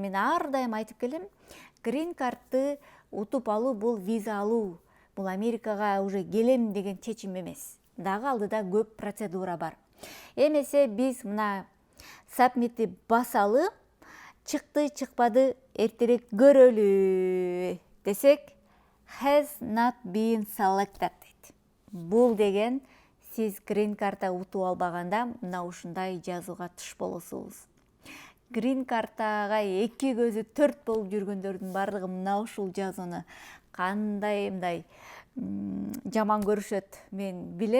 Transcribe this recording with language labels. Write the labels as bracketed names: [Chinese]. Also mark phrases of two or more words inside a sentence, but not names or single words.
[Kyrgyz] Мен ар дайым айтып келем, Грин Кардты утуп алуу бул виза алуу. Бул Америкага уже келем деген чечим эмес. Дагы алдыда көп процедура бар. Эмесе биз мына сабмитти басалы, чыкты, чыкпады, эртерээк көрөлү десек, [English] has not been selected дейт. [Kyrgyz] Бул деген сиз Грин Кардта утуп албаганда мына ушундай жазууга туш болосуз. Грин Кардтага 2 көзү 4 болуп жүргөндөрдүн бардыгы мына ушул жазууну кандай мындай жаман көрүшөт мен билем.